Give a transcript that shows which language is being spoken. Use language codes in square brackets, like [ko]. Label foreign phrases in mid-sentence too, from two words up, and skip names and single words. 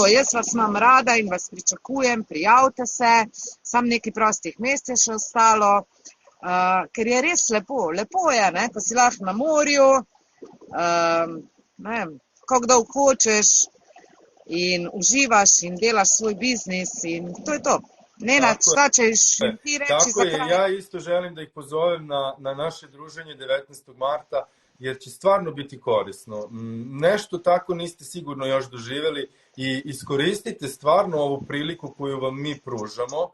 [sl] Jaz vas imam rada in vas pričakujem, prijavite se, sam nekaj prostih mest je še ostalo, ker je res lepo. Lepo je, ne, ko si lahko na morju, kako dolgo hočeš in uživaš in delaš svoj biznis in to je to. [sr] Nenad, šta ćeš ti reći za kraj? Tako je, ja isto želim da ih pozovem na naše druženje 19. marta, jer će stvarno biti korisno. Nešto tako niste sigurno još doživjeli i iskoristite stvarno ovu priliku koju vam mi pružamo.